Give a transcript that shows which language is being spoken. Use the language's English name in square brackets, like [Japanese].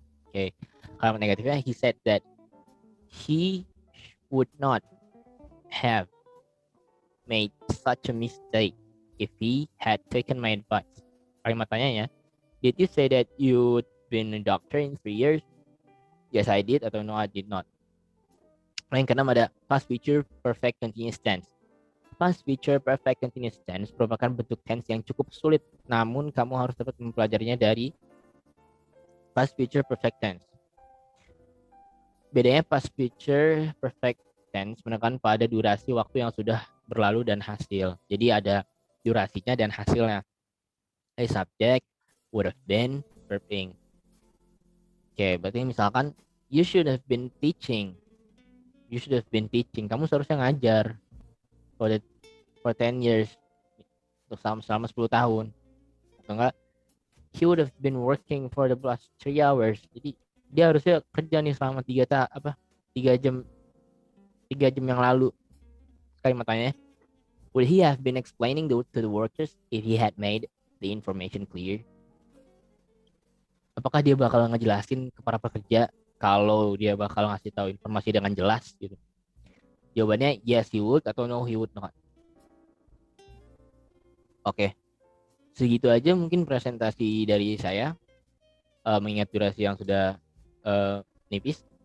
[English] Okay. [Indonesian] Kalimat negatifnya, [English] he said that he would not have made such a mistake if he had taken my advice. [Indonesian] Kalimat tanyanya, [English] did you say that you'd been a doctor in 3 years? Yes, I did, [Indonesian] atau [English] no, I did not. [Indonesian] Yang keenam ada past future perfect continuous tense. Past future perfect continuous tense merupakan bentuk tense yang cukup sulit, namun kamu harus dapat mempelajarinya dari past future perfect tense. Bedanya past future perfect tense menekan pada durasi waktu yang sudah berlalu dan hasil. Jadi ada durasinya dan hasilnya. [English] A subject, would have been, verb being. [Indonesian] Oke, berarti misalkan [English] you should have been teaching. You should have been teaching. [Indonesian] Kamu seharusnya ngajar [English] for 10 years. [Indonesian] Untuk selama 10 tahun. Atau enggak, [English] he would have been working for the past 3 hours. [Indonesian] Jadi dia harusnya kerja nih selama 3 jam yang lalu. Kalimat tanya, [English] would he have been explaining to the workers if he had made the information clear? [Indonesian] Apakah dia bakal ngejelasin ke para pekerja kalau dia bakal ngasih tahu informasi dengan jelas gitu? Jawabannya [English] yes he would [Indonesian] atau [English] no he would not. [Indonesian] Oke. Segitu aja mungkin presentasi dari saya. Mengingat durasi yang sudah nipis.